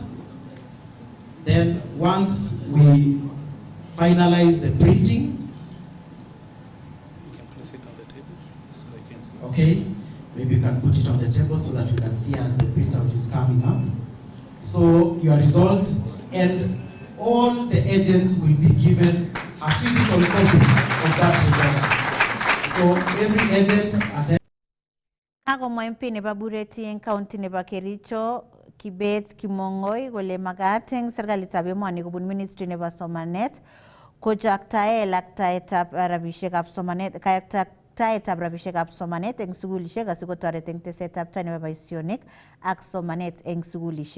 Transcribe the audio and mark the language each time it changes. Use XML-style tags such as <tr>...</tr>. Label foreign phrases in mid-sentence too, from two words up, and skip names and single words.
<en>Then once we finalize the printing, okay, maybe you can put it on the table so that you can see as the printout is coming up. So your result, and all the agents will be given a physical copy of that result. So every agent attends.</en> <kln>Ako mo MP nebo Bureti en county nebo Kericho, Kibet, Kimongoi, kole magateng serikalitab emoni kobun ministry nebo somanet kochaktae laktaetab rabishekab somanet, taetab rabishekab somanet eng sugulishek asikotoret eng tesetab tai nebo boisionik ak somanet eng sugulishek.</kln>